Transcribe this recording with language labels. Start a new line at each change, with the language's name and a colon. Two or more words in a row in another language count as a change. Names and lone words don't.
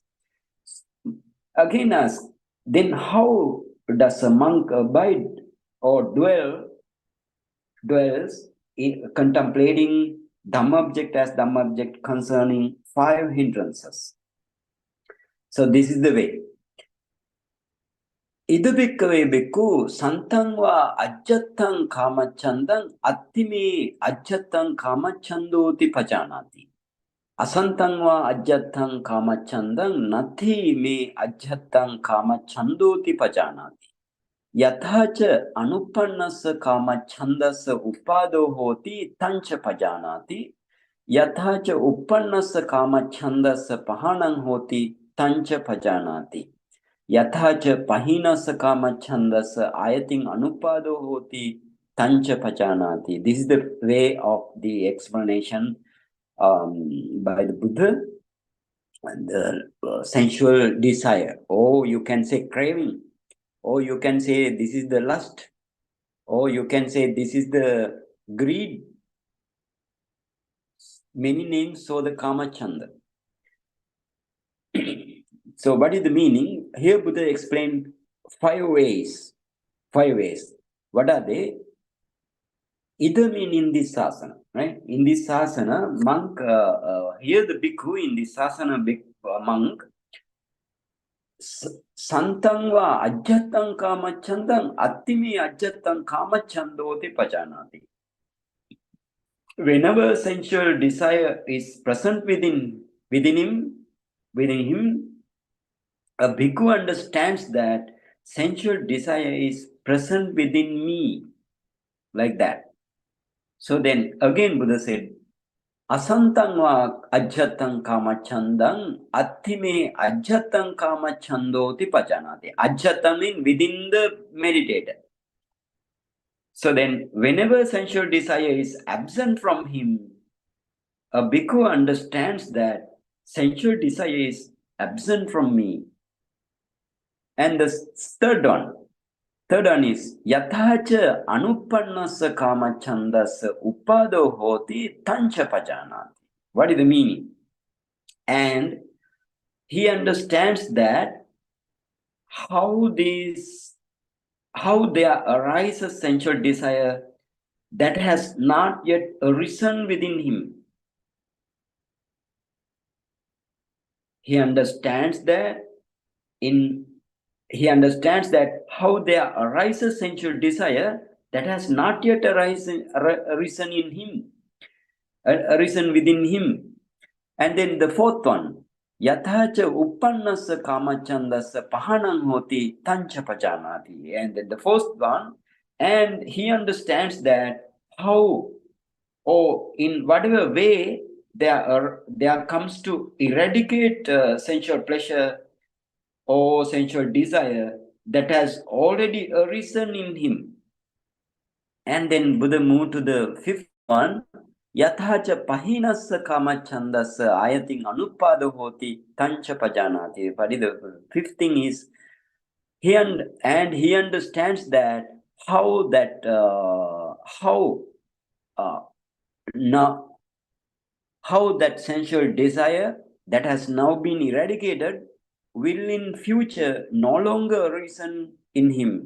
English: Again ask, then how does a monk abide or dwells in contemplating Dhamma object as Dhamma object concerning 5 hindrances? So this is the way.
Pali: Ida bhikkave bhikkhu santang va ajjattang kāmacchandang attime ajjattang kāmacchandoti pajanati. Asantang va ajjattang kāmacchandang nati me ajjattang kāmachandoti pajanati. Yathacha anupannasa kāmachandasa upado hoti tancha pajanati. Yathacha uppannasa kāmachandasa pahanang hoti tancha pajanati. Yathacha pahinasa kāmachandasa ayating anupado hoti tancha pajanati.
English: This is the way of the explanation by the Buddha. The sensual desire, or you can say craving, or you can say this is the lust, Or you can say this is the greed. Many names for the kāmacchanda. So what is the meaning? Here Buddha explained 5 ways. 5 ways. What are they? Either mean in this sasana, right? In this sasana, monk, here the bhikkhu in this sasana, monk,
Pali: santang va ajjatang kāmachandang attimi ajjatang kāmachandoti pajanati.
English: Whenever sensual desire is present within him, a bhikkhu understands that sensual desire is present within me, like that. So then again Buddha said,
Pali: asantang va ajjatang kāmachandang attime ajjatang kāmachandoti pajanati.
English: Ajjata means within the meditator. So then whenever sensual desire is absent from him, a bhikkhu understands that sensual desire is absent from me. And the third one is
Pali: yathacha anuppannassa kāmachandassa upado hoti tancha pajanati.
English: What is the meaning? And he understands that how there arises sensual desire that has not yet arisen within him. He understands that how there arises sensual desire that has not yet arisen in him, arisen within him. And then the fourth one,
Pali: yathacha uppannassa kāmachandassa pahanam hoti tancha pajanati.
English: And then the fourth one, and he understands that how, or in whatever way there comes to eradicate sensual pleasure or sensual desire that has already arisen in him. And then Buddha moved to the fifth one,
Pali: yathacha pahinassa kāmachandassa ayating anuppado hoti tancha pajanati.
English: But the fifth thing is, he understands that how that sensual desire that has now been eradicated will in future no longer arisen in him.